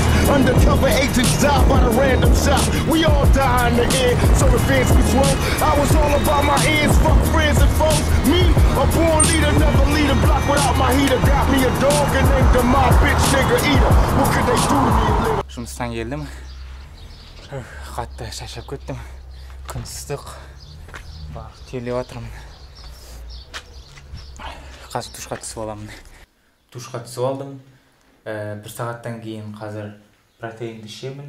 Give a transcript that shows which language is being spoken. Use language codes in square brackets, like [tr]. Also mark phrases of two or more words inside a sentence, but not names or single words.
[en] Undercover agents die by the random shot. We all die in the end, so the fans be slow. I was all about my ends, fuck friends and foes. Me, a born leader, never lead a block without my heater. Got me a dog and named him my bitch nigga eater. What could they do to me a little? [kk] Жұмыстан келдім. Қатты шаршап кеттім. Күн ыстық. Терлеп жатырмын. Қазір душқа түсіп аламын. Душқа түсіп алдым. 1 сағаттан кейін қазір протеинді ішемін.